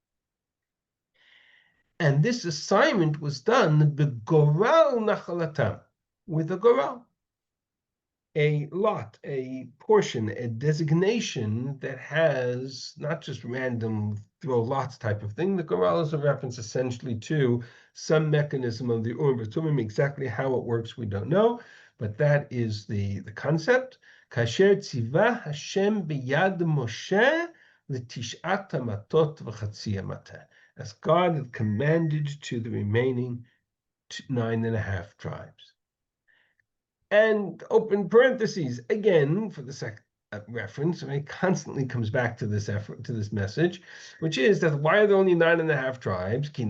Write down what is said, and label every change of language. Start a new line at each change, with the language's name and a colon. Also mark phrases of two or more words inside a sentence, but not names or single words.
English: And this assignment was done
Hebrew: בגורל נחלתם,
English: with a goral, a lot, a portion, a designation that has not just random throw lots type of thing. The goral is a reference essentially to some mechanism of the Urim V'Tumim. Exactly how it works, we don't know, but that is the concept.
Hebrew: כאשר צוה השם ביד משה לתשעת המטות וחצי המטה,
English: as God had commanded to the remaining 9.5 tribes. And open parentheses, again, for the second reference, and it constantly comes back to this effort, to this message, which is that why are there only 9.5 tribes?